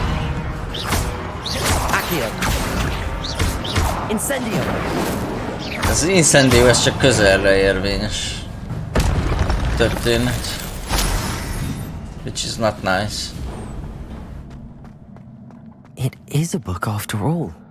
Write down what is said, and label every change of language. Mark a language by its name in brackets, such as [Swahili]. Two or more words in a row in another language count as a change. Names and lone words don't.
[Hungarian] Accio. Incendio. Az incendio, ez csak közelre érvényes történet. [English] Which is not nice. It is a book after all.